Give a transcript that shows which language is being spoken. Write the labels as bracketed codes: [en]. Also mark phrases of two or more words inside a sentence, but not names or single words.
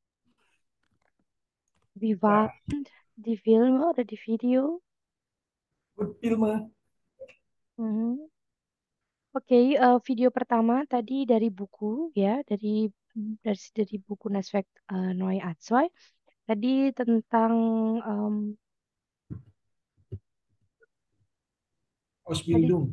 [de] Wie war die Filme oder die Video? Good Filme. Mhm. [id] Oke, video pertama tadi dari buku ya, dari buku Nesweg Neue Atzwei. Tadi tentang [de] Ausbildung.